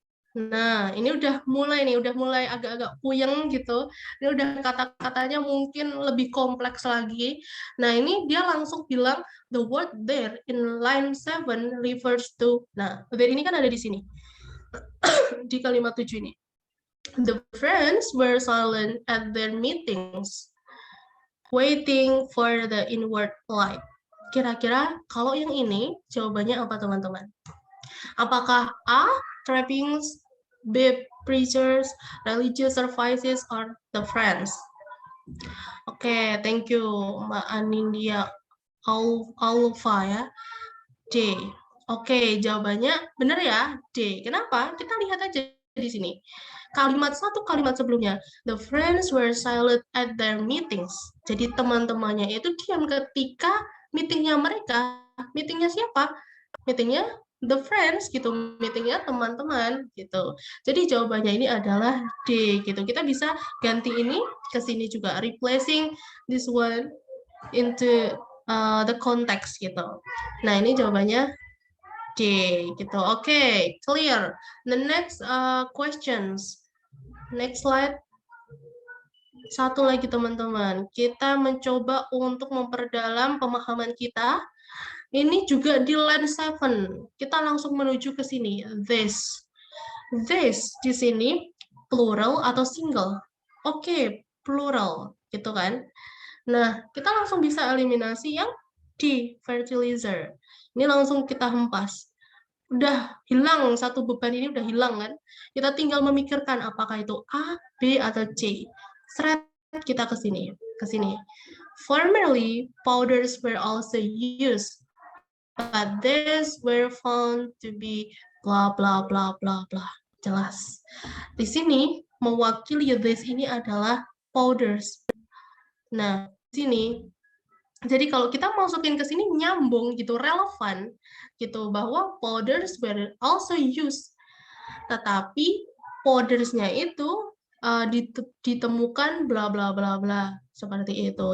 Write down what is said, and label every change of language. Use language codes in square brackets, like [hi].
[id] Nah, ini udah mulai agak-agak puyeng gitu. Ini udah kata-katanya mungkin lebih kompleks lagi. Nah, ini dia langsung bilang [en] the word there in line 7 refers to. [id] Nah, there ini kan ada di sini. Di kalimat 7 ini. [en] The friends were silent at their meetings, waiting for the inward light. [id] Kira-kira kalau yang ini jawabannya apa teman-teman? Apakah A, [en] trappings, B, preachers, religious services, or the friends? [id] Oke, [en] thank you [id] Mbak Anindya Alfa ya. D. Oke, jawabannya benar ya, D. Kenapa? Kita lihat aja di sini. Kalimat sebelumnya, [en] the friends were silent at their meetings. [id] Jadi teman-temannya itu diam ketika meetingnya mereka. Meetingnya siapa? Meetingnya [en] the friends [id] gitu, meetingnya teman-teman gitu. Jadi jawabannya ini adalah D gitu. Kita bisa ganti ini ke sini juga, [en] replacing this one into the context [id] gitu. Nah, ini jawabannya D gitu. [en] Oke, clear. The next questions. Next slide. [id] Satu lagi teman-teman. Kita mencoba untuk memperdalam pemahaman kita. Ini juga di line 7. Kita langsung menuju ke sini. This. This di sini plural atau single? Oke, plural gitu kan. Nah, kita langsung bisa eliminasi yang D, fertilizer. Ini langsung kita hempas. Udah hilang, satu beban ini udah hilang kan. Kita tinggal memikirkan apakah itu A, B, atau C. Seret kita ke sini. [en] Formerly, powders were also used, but these were found to be blah, blah, blah, blah, blah. [id] Jelas. Di sini, mewakili this ini adalah powders. Nah, di sini, jadi kalau kita masukin ke sini nyambung gitu, relevan gitu bahwa [en] powders were also used. [id] Tetapi powdersnya itu ditemukan bla bla bla bla seperti itu.